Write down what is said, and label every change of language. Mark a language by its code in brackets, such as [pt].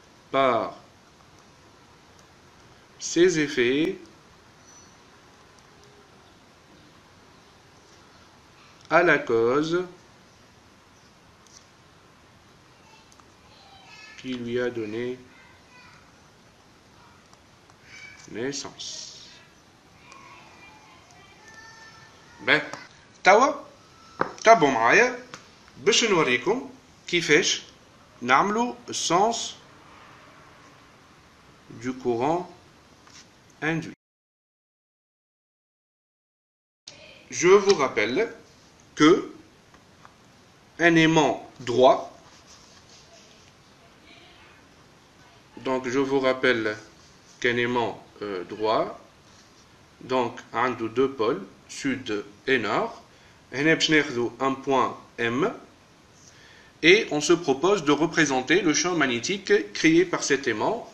[fr] par ses effets à la cause qui lui a donné naissance. [ar] Ben, توا تابعوا معايا باش نوريكم كيفاش نعملوا [fr] السens du courant induit. Je vous rappelle que un aimant droit, donc je vous rappelle qu'un aimant droit, donc un de deux pôles, sud et nord, un point M, et on se propose de représenter le champ magnétique créé par cet aimant.